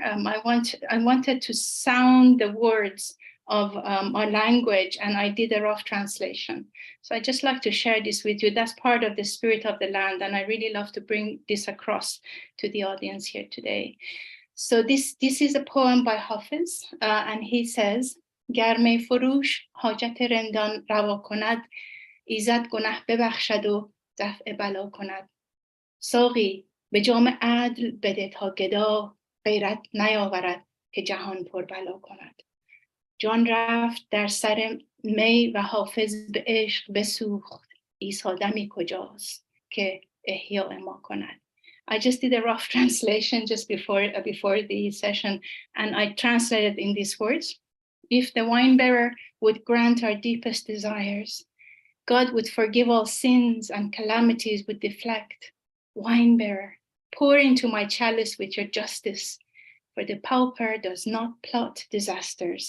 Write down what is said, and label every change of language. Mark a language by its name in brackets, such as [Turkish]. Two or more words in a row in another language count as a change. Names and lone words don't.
[English] I wanted to sound the words of our language, and I did a rough translation. So I just like to share this with you. That's part of the spirit of the land, and I really love to bring this across to the audience here today. So this is a poem by Hafiz, and he says, [Persian] گر می‌فروش حاجت رندان روا کند، ایزد گنه ببخشد و دفع بلا کند. ساقی به جام عدل بده تا گدا غیرت نیاورد که جهان پر بلا کند. جان رفت در سر می و حافظ به عشق بسوخت. عیسی دمی کجاست که احیاء ما کند. [English] I just did a rough translation just before the session, and I translated in these words. If the wine bearer would grant our deepest desires, God would forgive all sins and calamities would deflect. Wine bearer, pour into my chalice with your justice, for the pauper does not plot disasters.